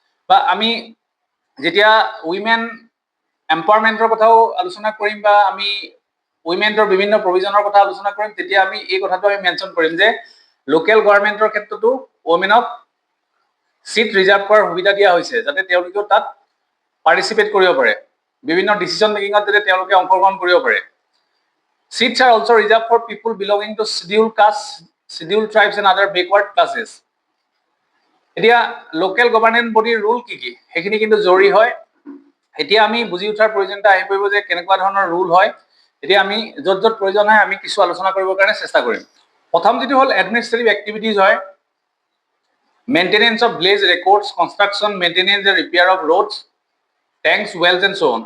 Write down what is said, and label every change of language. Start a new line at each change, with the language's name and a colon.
Assamese: বা আমি যেতিয়া উইমেন এম্পাৱাৰমেণ্টৰ কথাও আলোচনা কৰিম বা আমি উইমেনৰ বিভিন্ন প্ৰভিজনৰ কথা আলোচনা কৰিম তেতিয়া আমি এই কথাটো আমি মেনশ্যন কৰিম যে লোকেল গভৰ্ণমেণ্টৰ ক্ষেত্ৰতো উইমেনক সিট ৰিজাৰ্ভ কৰাৰ সুবিধা দিয়া হৈছে যাতে তেওঁলোকেও তাত পাৰ্টিচিপেট কৰিব পাৰে, বিভিন্ন ডিচিশ্যন মেকিঙত যাতে তেওঁলোকে অংশগ্ৰহণ কৰিব পাৰে।
English: Seats are also reserved for people belonging to scheduled castes, scheduled tribes and other backward classes.
Assamese: এতিয়া লোকেল গভৰ্নেন্স বডিৰ ৰুল কি কি সেইখিনি কিন্তু জৰুৰী হয়। এতিয়া আমি বুজি উঠাৰ প্ৰয়োজনীয়তা আহি পৰিব যে কেনেকুৱা ধৰণৰ ৰুল হয়। এতিয়া আমি য'ত য'ত প্ৰয়োজন হয় আমি কিছু আলোচনা কৰিবৰ কাৰণে চেষ্টা কৰিম। প্ৰথম যেটো হ'ল এডমিনিষ্ট্ৰেটিভ এক্টিভিটিজ হয়, maintenance of village records, construction, maintenance and repair of roads, টেংকছ, Wales and so on।